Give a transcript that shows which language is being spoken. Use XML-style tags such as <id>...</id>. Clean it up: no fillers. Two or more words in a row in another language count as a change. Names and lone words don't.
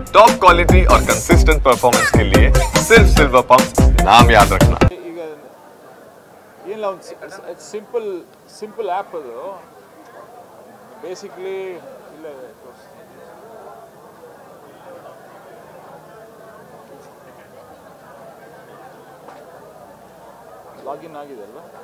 <en>top quality</en> <hi>और</hi> <en>consistent performance</en> <hi>के लिए सिर्फ सिल्वर पंप नाम याद रखना।</hi> <kn>ಈಗ ಏನಿಲ್ಲ ಒಂದು</kn> <en>simple app</en> <kn>ಅದು ಬೇಸಿಕ್ಲಿ ಇಲ್ಲ ಲಾಗಿನ್ ಆಗಿದೆ ಅಲ್ವಾ?</kn>